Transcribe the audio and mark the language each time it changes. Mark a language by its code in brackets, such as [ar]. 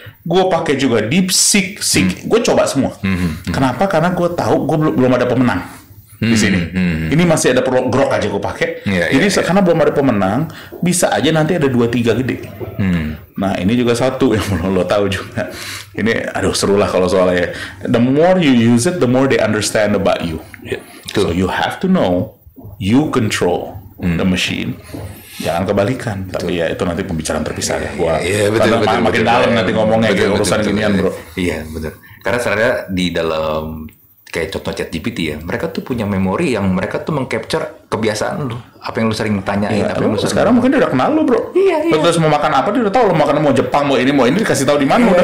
[id] Gue pakai juga DeepSeek. Gue coba semua. Kenapa? Karena gue tahu gue belum ada pemenang di sini. Ini masih ada grok aja gue pakai. Jadi karena belum ada pemenang, bisa aja nanti ada 2-3 gede. Nah ini juga satu yang lo tahu juga. Ini aduh seru lah kalau soalnya. [en] The more you use it, the more they understand about you. So you have to know you control the machine. [id] Jangan kebalikan. Tapi ya itu nanti pembicaraan terpisah ya. Betul, makin dalam nanti ngomongnya kayak urusan ginian bro. Iya betul. Karena sebenarnya di dalam kayak contoh ChatGPT ya, mereka tuh punya memori yang mereka tuh mengcapture kebiasaan lu, apa yang lu sering tanyain, apa yang lu sekarang mungkin dia udah kenal lu bro. Iya. Terus mau makan apa dia udah tahu, lu makan mau Jepang mau ini dikasih tahu di mana udah.